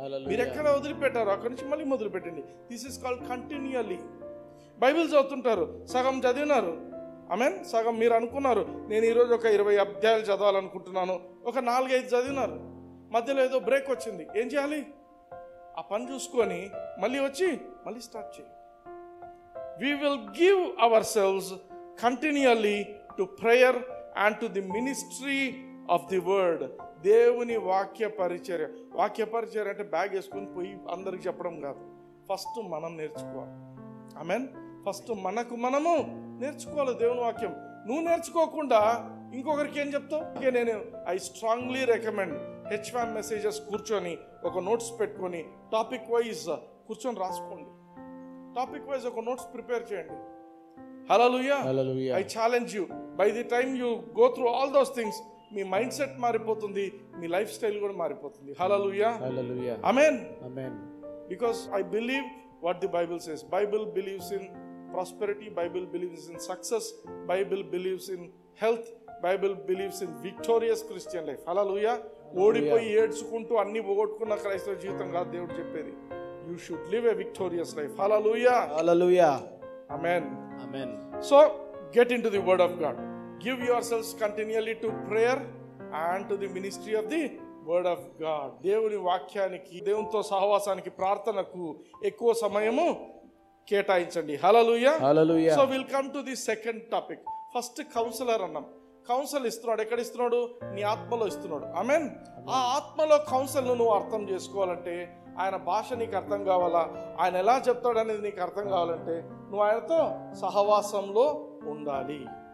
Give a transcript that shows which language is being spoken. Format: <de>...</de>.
<te>మీరు ఎక్కడ వదిలిపెట్టారో అక్కడి నుంచి మళ్ళీ మొదలు పెట్టండి.</te> <en>This is called continually.</en> <te>Bible చదువుతుంటారు, సగం చదివినారు. ఆమేన్. సగం మీరు అనుకున్నారు నేను ఈరోజు ఒక 20 అధ్యాయాలు చదవాలనుకుంటున్నాను, ఒక 4-5 చదివినారు. మధ్యలో ఏదో బ్రేక్ వచ్చింది, ఏం చేయాలి? ఆ పని చూసుకొని మళ్ళీ వచ్చి మళ్ళీ స్టార్ట్ చేయి.</te> <en>We will give ourselves continually to prayer and to the ministry of the word.</en> <te>దేవుని వాక్య పరిచర్య అంటే బ్యాగ్ వేసుకొని పోయి అందరికి చెప్పడం కాదు. ఫస్ట్ మనం నేర్చుకోవాలి. ఆమేన్. ఫస్ట్ మనము నేర్చుకోవాలి దేవుని వాక్యం. నువ్వు నేర్చుకోకుండా ఇంకొకరికి ఏం చెప్తావు?</te> <en>I strongly recommend H1 messages</en> <te>కూర్చొని ఒక నోట్స్ పెట్టుకొని టాపిక్ వైజ్ కూర్చొని రాసుకోండి. టాపిక్ వైజ్ ఒక నోట్స్ ప్రిపేర్ చేయండి. హల్లెలూయా.</te> <en>I challenge you, by the time you go through all those things</en> <te>మీ mind set మారిపోతుంది, మీ లైఫ్ స్టైల్ కూడా మారిపోతుంది. హల్లెలూయా. ఆమేన్.</te> <en>Because I believe what the Bible says. Bible believes in prosperity, Bible believes in success, Bible believes in health, Bible believes in victorious Christian life.</en> <te>హల్లెలూయా. ఓడిపోయి ఏడ్చుకుంటూ అన్ని పోగొట్టుకున్న క్రైస్తవ జీవితం కాదు దేవుడు చెప్పేది.</te> <en>You should live a victorious life. Hallelujah. Hallelujah. Amen. Amen. So get into the word of God. Give yourselves continually to prayer and to the ministry of the word of God.</en> <te>దేవుని వాక్యానికి, దేవునితో సహవాసానికి, ప్రార్థనకు ఎక్కువ సమయము కేటాయించండి. హల్లెలూయా. హల్లెలూయా.</te> <en>So will come to the second topic.</en> <te>First councillor అన్నాం. Council ఇస్తున్నాడు. ఎక్కడ ఇస్తున్నాడు? నీ ఆత్మలో ఇస్తున్నాడు. ఆమేన్. ఆ ఆత్మలో కౌన్సిల్ నువ్వు అర్థం చేసుకోవాలంటే, ఆయన భాష నీకు అర్థం కావాలా, ఆయన ఎలా చెప్తాడు అనేది నీకు అర్థం కావాలంటే నువ్వు ఆయనతో సహవాసంలో ఉండాలి.</te>